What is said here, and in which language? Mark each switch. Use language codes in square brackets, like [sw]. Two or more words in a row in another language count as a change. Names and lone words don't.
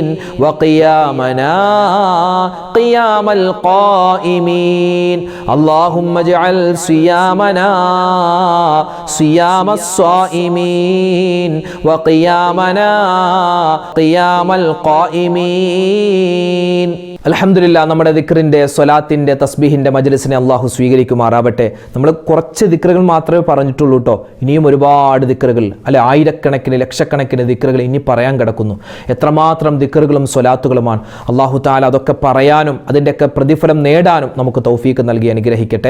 [ar] وقيامنا قيام القائمين اللهم اجعل صيامنا صيام الصائمين وقيامنا قيام القائمين [ml] അൽഹംദുലില്ലാ, നമ്മുടെ ദിക്റിൻ്റെ സ്വലാത്തിൻ്റെ തസ്ബീഹിൻ്റെ മജ്ലിസിനെ അള്ളാഹു സ്വീകരിക്കുമാറാവട്ടെ. നമ്മൾ കുറച്ച് ദിക്റുകൾ മാത്രമേ പറഞ്ഞിട്ടുള്ളൂ കേട്ടോ. ഇനിയും ഒരുപാട് ദിക്റുകൾ, അല്ലെ ആയിരക്കണക്കിന് ലക്ഷക്കണക്കിന് ദിക്റുകൾ ഇനി പറയാൻ കിടക്കുന്നു. എത്രമാത്രം ദിക്റുകളും സ്വലാത്തുകളുമാണ്. അള്ളാഹു തആല അതൊക്കെ പറയാനും അതിൻ്റെയൊക്കെ പ്രതിഫലം നേടാനും നമുക്ക് തൗഫീക്ക് നൽകി അനുഗ്രഹിക്കട്ടെ.